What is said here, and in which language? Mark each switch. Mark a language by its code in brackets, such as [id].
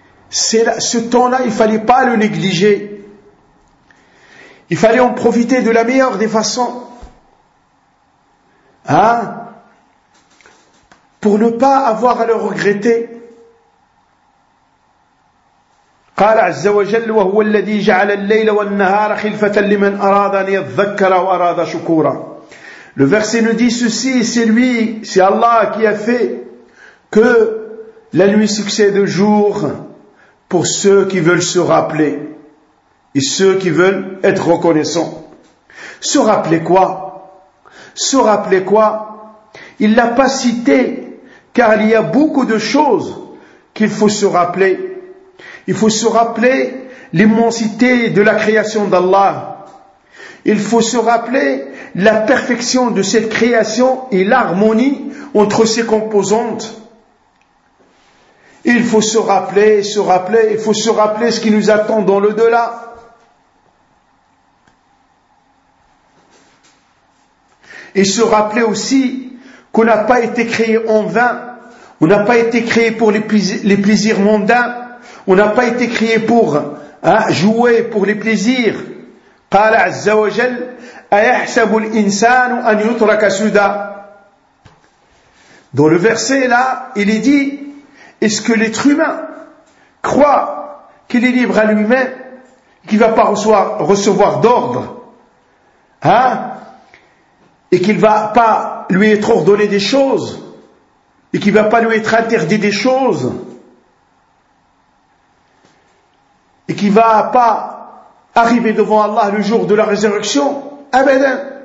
[fr] Ce temps-là, il fallait pas le négliger. Il fallait en profiter de la meilleure des façons. Hein? Pour ne pas avoir à le regretter. [ar] قال عز وجل وهو الذي جعل الليل والنهار خلفة لمن أراد أن يتذكر وأراد شكورا. [fr] Le verset nous dit ceci, c'est Allah qui a fait que La nuit succède au jour pour ceux qui veulent se rappeler et ceux qui veulent être reconnaissants. Se rappeler quoi? Se rappeler quoi? Il ne l'a pas cité, car il y a beaucoup de choses qu'il faut se rappeler. Il faut se rappeler l'immensité de la création d'Allah. Il faut se rappeler la perfection de cette création et l'harmonie entre ses composantes. Il faut se rappeler, il faut se rappeler ce qui nous attend dans l'au-delà. Et se rappeler aussi qu'on n'a pas été créé en vain, on n'a pas été créé pour les plaisirs mondains, on n'a pas été créé pour jouer pour les plaisirs. [ar] قال عز وجل أيحسب الإنسان أن يترك سدى. [fr] Dans le verset là, il est dit, est-ce que l'être humain croit qu'il est libre à lui-même, qu'il ne va pas recevoir d'ordre, hein, et qu'il ne va pas lui être ordonné des choses, et qu'il ne va pas lui être interdit des choses, et qu'il ne va pas arriver devant Allah le jour de la résurrection? Abadan.